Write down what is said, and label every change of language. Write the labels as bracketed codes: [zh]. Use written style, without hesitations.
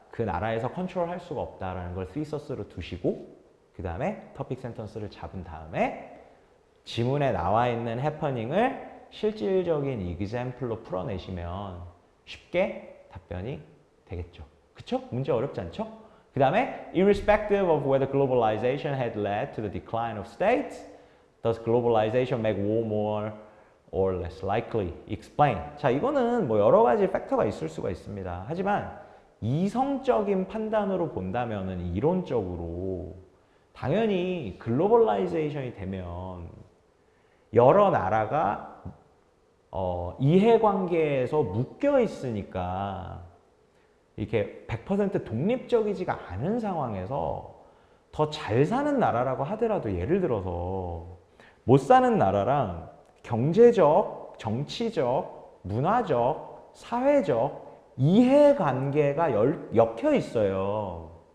[ko] 그 나라에서 컨트롤할 수가 없다라는 걸 thesaus로 두시고 그 다음에 topic sentence를 잡은 다음에 지문에 나와 있는 해퍼닝을 실질적인 example로 풀어내시면 쉽게 답변이 되겠죠. 그쵸? 문제 어렵지 않죠? [en] 그 다음에 irrespective of whether globalization had led to the decline of states, does globalization make war more or less likely? Explain. [ko] 자, 이거는 뭐 여러 가지 팩터가 있을 수가 있습니다. 하지만 이성적인 판단으로 본다면은 이론적으로 당연히 글로벌라이제이션이 되면 여러 나라가 이해관계에서 묶여 있으니까 이렇게 100% 독립적이지가 않은 상황에서 더 잘 사는 나라라고 하더라도 예를 들어서 못 사는 나라랑 경제적, 정치적, 문화적, 사회적 이해관계가 엮여 있어요.